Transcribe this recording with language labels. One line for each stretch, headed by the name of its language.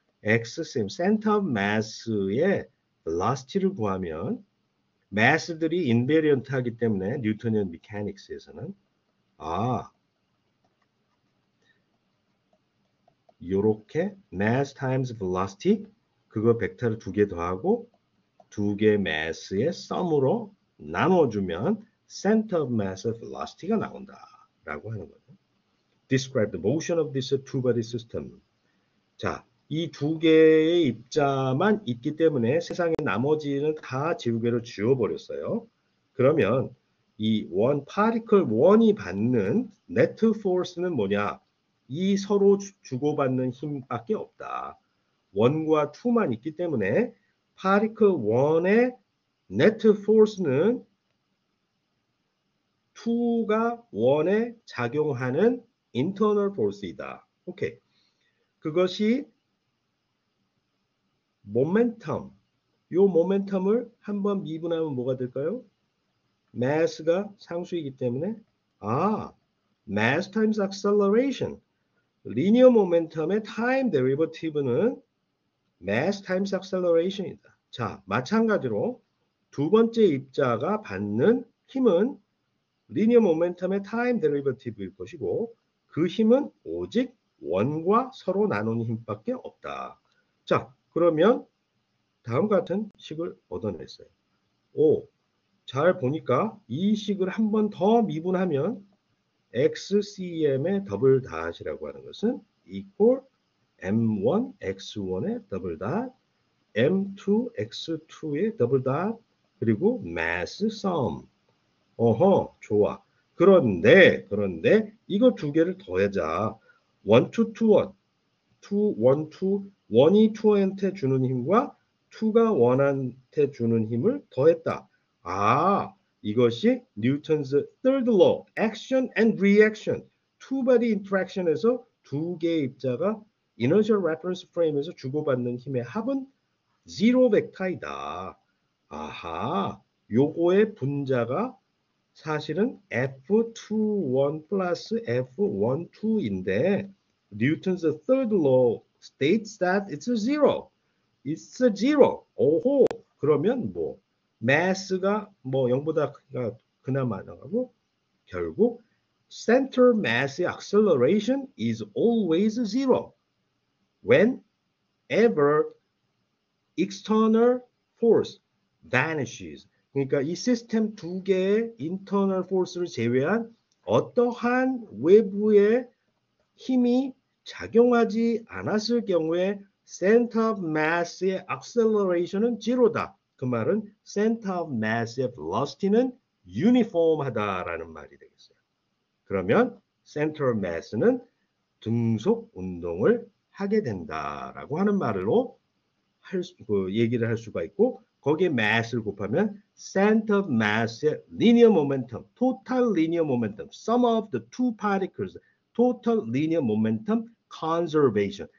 Korean: XCM center of mass의 velocity를 구하면 mass들이 invariant하기 때문에 뉴턴이언 메카닉스에서는 요렇게 mass times velocity 그거 벡터를 두 개 더하고 두 개 mass의 썸으로 나눠주면 center of mass velocity가 나온다라고 하는 거죠.
English: Describe the motion of this two-body system.
Korean: 자, 이 두 개의 입자만 있기 때문에 세상의 나머지는 다 지우개로 지워버렸어요. 그러면 이 파티클 1이 받는 네트 포스는 뭐냐? 이 서로 주고받는 힘밖에 없다. 1과 2만 있기 때문에 파티클 1의 네트 포스는 2가 1에 작용하는 internal force이다. 오케이. 그것이 모멘텀. 요 모멘텀을 한번 미분하면 뭐가 될까요? mass가 상수이기 때문에 mass times acceleration. 리니어 모멘텀의 타임 데리버티브는 mass times acceleration이다. 자, 마찬가지로 두 번째 입자가 받는 힘은 리니어 모멘텀의 타임 데리버티브일 것이고 그 힘은 오직 원과 서로 나누는 힘밖에 없다. 자, 그러면 다음과 같은 식을 얻어냈어요. 잘 보니까 이 식을 한 번 더 미분하면 XCM의 더블 닷이라고 하는 것은 equal M1 X1의 더블 닷, M2 X2의 더블 닷, 그리고 mass sum. 좋아. 그런데 이거 두 개를 더하자. 1, 2, 1, 2, 1, 2, 1이 2한테 주는 힘과 2가 1한테 주는 힘을 더했다. 아, 이것이 뉴턴's third law,
English: action and reaction.
Korean: two body interaction에서 두 개의 입자가 inertial reference frame에서 주고받는 힘의 합은 zero 벡터이다. 아하, 요거의 분자가 사실은 F21 플러스 F12인데
English: Newton's third law states that it's a zero. It's a zero. 오호.
Korean: 그러면 뭐 mass가 뭐 0보다 그나마 나가고 결국
English: center mass acceleration is always zero. Whenever external force vanishes.
Korean: 그러니까 이 시스템 두 개의 internal force를 제외한 어떠한 외부의 힘이 작용하지 않았을 경우에 center of mass의 acceleration은 제로다. 그 말은 center of mass의 velocity는 uniform하다라는 말이 되겠어요. 그러면 center of mass는 등속 운동을 하게 된다라고 하는 말로 얘기를 할 수가 있고 거기에 mass를 곱하면 center of mass의 linear momentum, total linear momentum, sum of the two particles, total linear momentum conservation.